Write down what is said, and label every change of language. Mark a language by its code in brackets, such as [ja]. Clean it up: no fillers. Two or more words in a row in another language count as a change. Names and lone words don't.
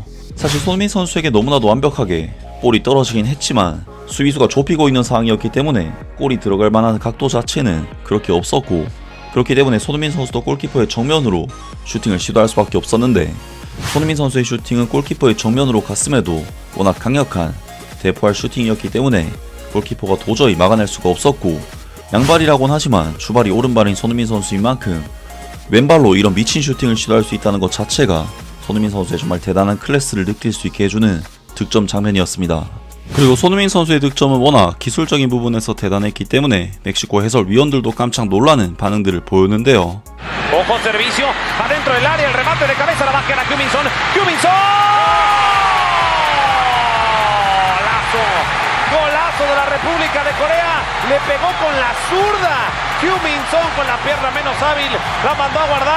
[ko] 사실 손흥민 선수에게 너무나도 완벽하게 볼이 떨어지긴 했지만 수비수가 좁히고 있는 상황이었기 때문에 골이 들어갈 만한 각도 자체는 그렇게 없었고, 그렇기 때문에 손흥민 선수도 골키퍼의 정면으로 슈팅을 시도할 수밖에 없었는데, 손흥민 선수의 슈팅은 골키퍼의 정면으로 갔음에도 워낙 강력한 대포할 슈팅이었기 때문에 골키퍼가 도저히 막아낼 수가 없었고, 양발이라곤 하지만 주발이 오른발인 손흥민 선수인 만큼 왼발로 이런 미친 슈팅을 시도할 수 있다는 것 자체가 손흥민 선수의 정말 대단한 클래스를 느낄 수 있게 해주는 득점 장면이었습니다. 그리고 손흥민 선수의 득점은 워낙 기술적인 부분에서 대단했기 때문에 멕시코 해설위원들도 깜짝 놀라는 반응들을 보였는데요. [es] Ojo servicio, adentro del área, el remate de cabeza, la baja a Huminson. ¡Huminson! ¡Golazo! ¡Golazo de la República de Corea! Le pegó con la zurda. Huminson con la pierna menos hábil, la mandó a guardar.